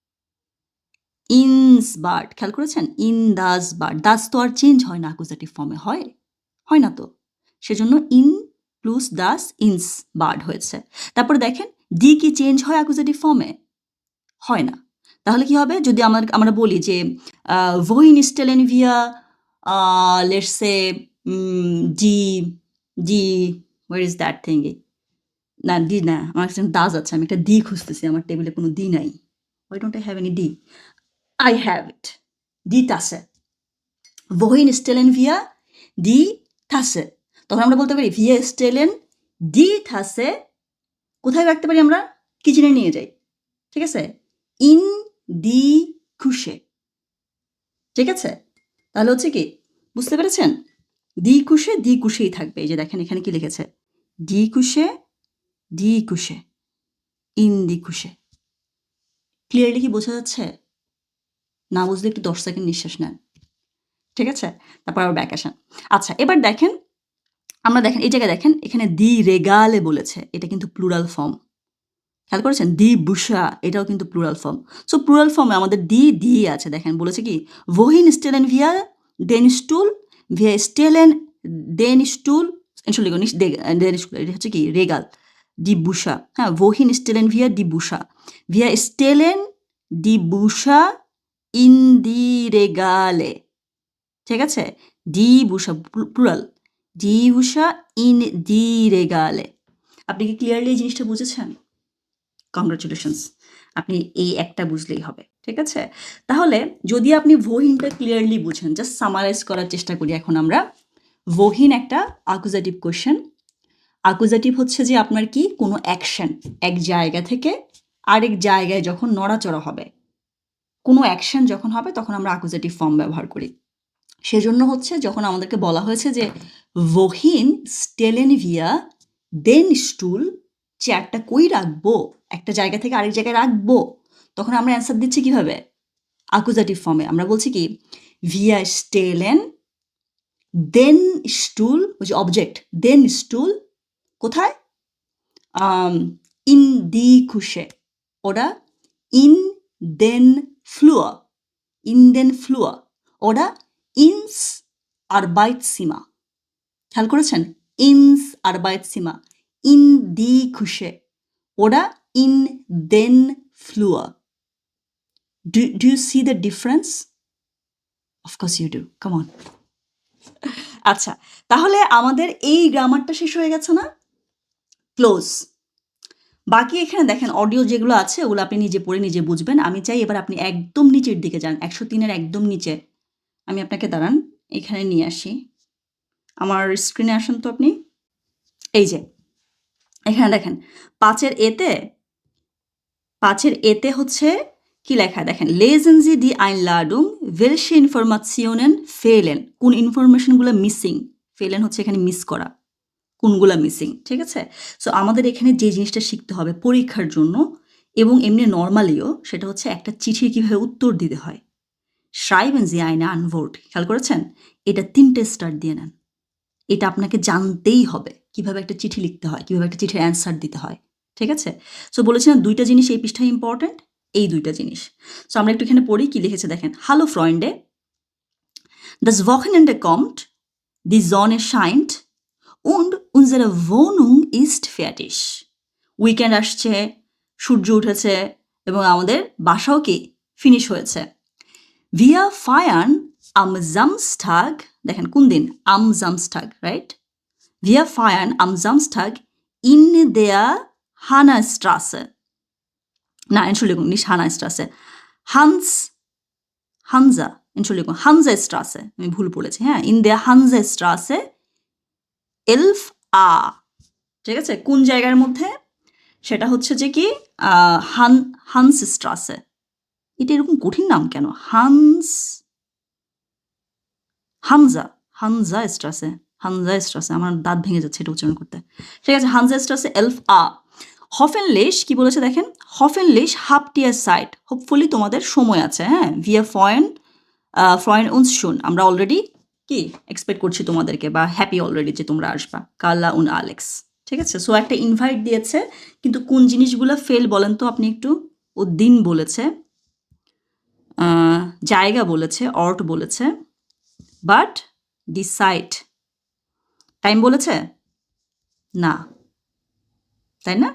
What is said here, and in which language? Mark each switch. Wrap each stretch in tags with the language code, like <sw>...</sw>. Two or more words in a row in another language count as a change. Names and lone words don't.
<de>ins Bad.</de> <bn>খেয়াল করেছেন?</bn> <de>in das Bad.</de> <bn>দাস তো আর চেঞ্জ হয় না</bn> <en>accusative form,</en> <bn>হয়? হয় না তো।</bn> <de>সেজন্য in plus das ins Bad হয়েছে।</de> <bn>তারপরে দেখেন ডি কি চেঞ্জ হয়</bn> <en>accusative form?</en> <bn>হয় না। তাহলে কি হবে? যদি আমরা বলি যে</bn> <de>wohin stellen wir</de> <en>let's say</en> <bn>die</bn> <en>where is that thingy?</en> <bn>না, ডি না, আমার কাছে দাস আছে। আমি একটা ডি খুঁজতেছি, আমার টেবিলে কোনো ডি নাই।</bn> <en>Why don't I have any D? I have it.</en> <de>Die Tasse. wohin stellen wir die Tasse?</de> <bn>তখন আমরা বলতে পারি</bn> <de>wir stellen die Tasse</de> <bn>কোথায় রাখতে পারি আমরা? কিচেনে নিয়ে যাই। ঠিক আছে?</bn> <de>in die Küche.</de> <bn>ঠিক আছে? তাহলে হচ্ছে কি? বুঝতে পেরেছেন?</bn> <de>die Küche</de> <bn>থাকবে। এই যে দেখেন এখানে কি লিখেছে?</bn> <de>die Küche, in die Küche.</de> <bn>ক্লিয়ারলি কি বোঝা যাচ্ছে? না বুঝলে একটু 10 সেকেন্ড নিঃশ্বাস নেন। ঠিক আছে? তারপর আবার ব্যাক আসেন। আচ্ছা, এবার দেখেন, আমরা দেখেন এই জায়গায় দেখেন এখানে</bn> <de>die Regale</de> <bn>বলেছে। এটা কিন্তু</bn> <en>plural form.</en> <bn>খেয়াল করেছেন?</bn> <de>die Bücher,</de> <bn>এটাও কিন্তু</bn> <en>plural form. so plural form</en> <bn>আমাদের দি আছে। দেখেন বলেছে কি?</bn> <de>wohin stellen wir den Stuhl? Wir stellen den Stuhl, Entschuldigung, nicht den Stuhl,</de> <bn>এটা হচ্ছে কি? রেগাল।</bn> <de>die Bücher. হ্যাঁ, wohin stellen wir die Bücher? Wir stellen die Bücher in die Regale.</de> <bn>ঠিক আছে?</bn> <de>Die Bücher, plural. Die Bücher in die Regale.</de> <bn>আপনি কি ক্লিয়ারলি এই জিনিসটা বুঝেছেন? কংগ্রাচুলেশনস, আপনি এই একটা বুঝলেই হবে। ঠিক আছে, তাহলে যদি আপনি wohinটা ক্লিয়ারলি বুঝেন,</bn> <en>just summarize</en> <bn>করার চেষ্টা করি এখন আমরা। wohin একটা</bn> <en>accusative question.</en> <bn>অ্যাকুজাটিভ হচ্ছে যে আপনার কি কোনো অ্যাকশন এক জায়গা থেকে আরেক জায়গায় যখন নড়াচড়া হবে, কোনো অ্যাকশন যখন হবে তখন আমরা</bn> <en>accusative form</en> <bn>ব্যবহার করি। সেজন্য হচ্ছে যখন আমাদেরকে বলা হয়েছে যে</bn> <de>wohin stellen wir den Stuhl,</de> <bn>চেয়ারটা কই রাখবো, একটা জায়গা থেকে আরেক জায়গায় রাখবো, তখন আমরা অ্যান্সার দিচ্ছি কিভাবে?</bn> <en>accusative form.</en> <bn>আমরা বলছি কি</bn> <de>wir stellen den Stuhl,</de> <bn>ওই যে অবজেক্ট,</bn> <de>den Stuhl কোথায়? in die Küche oder in den Flur, in den Flur oder ins Arbeitszimmer.</de> <bn>খেয়াল করেছেন?</bn> <de>ins Arbeitszimmer, in die Küche oder in den Flur.</de> <en>Do you see the difference? Of course you do. Come on.</en> <bn>আচ্ছা, তাহলে আমাদের এই গ্রামারটা শেষ হয়ে গেছে না? ক্লোজ। বাকি এখানে দেখেন অডিও যেগুলো আছে ওগুলো আপনি নিজে পড়ে নিজে বুঝবেন। আমি চাই এবার আপনি একদম নিচের দিকে যান, 103-এর একদম নিচে। আমি আপনাকে দাঁড়ান এখানে নিয়ে আসি, আমার স্ক্রিনে আসেন তো আপনি। এই যে এখানে দেখেন 5-এর এতে হচ্ছে কি লেখা দেখেন,</bn> <de>lesen Sie die Einladung, welche Informationen fehlen,</de> <bn>কোন ইনফরমেশনগুলো মিসিং। ফেলেন হচ্ছে এখানে মিস করা, কোনগুলা মিসিং। ঠিক আছে, সো আমাদের এখানে যে জিনিসটা শিখতে হবে পরীক্ষার জন্য এবং এমনি নর্মালিও, সেটা হচ্ছে একটা চিঠির কিভাবে উত্তর দিতে হয়।</bn> <de>schreiben Sie eine Antwort,</de> <bn>খেয়াল করেছেন? এটা 3টে স্টার দিয়ে নেন। এটা আপনাকে জানতেই হবে কিভাবে একটা চিঠি লিখতে হয়, কিভাবে একটা চিঠির অ্যান্সার দিতে হয়। ঠিক আছে, সো বলেছিলাম 2টা জিনিস এই পৃষ্ঠায় ইম্পর্টেন্ট, এই 2টা জিনিস। সো আমরা একটু এখানে পড়ি কি লিখেছে দেখেন।</bn> <de>Hallo Freunde, das Wochenende kommt, die Sonne scheint und unsere Wohnung ist fertig.</de> <bn>উইকেন্ড আসছে, সূর্য উঠেছে এবং আমাদের বাসাও কি ফিনিশ হয়েছে।</bn> <de>Wir feiern am Samstag,</de> <bn>দেখেন কোন দিন,</bn> <de>am Samstag, right? Wir feiern am Samstag in der Hannastraße. Na, Entschuldigung, nicht Hannastraße. Hansestraße.</de> <bn>আমি ভুল বলেছি, হ্যাঁ,</bn> <de>in der Hansestraße 11a.</de> <bn>ঠিক আছে, কোন জায়গার মধ্যে? সেটা হচ্ছে যে কি হান্সস্ট্রাসে। এটা এরকম কঠিন নাম কেন? হানজা স্ট্রাসে। আমার দাঁত ভেঙে যাচ্ছে এটা উচ্চারণ করতে। ঠিক আছে, হানজাস্ট্রাসে 11a. হফেনলিশ কি বলেছে দেখেন,</bn> <de>hoffentlich habt ihr Zeit,</de> <bn>হোপফুলি তোমাদের সময় আছে। হ্যাঁ,</bn> <de>wir freuen uns schon,</de> <bn>আমরা অলরেডি কি এক্সপেক্ট করছি তোমাদেরকে, বা</bn> <en>happy already</en> <bn>যে তোমরা আসবা।</bn> <de>কার্লা und আলেক্স।</de> <bn>ঠিক আছে, সো একটা ইনভাইট দিয়েছে, কিন্তু কোন জিনিসগুলো ফেল বলেন তো আপনি একটু। ও দিন বলেছে, জায়গা বলেছে, অর্ট বলেছে,</bn> <en>but decide time</en> <bn>বলেছে না, তাই না?</bn>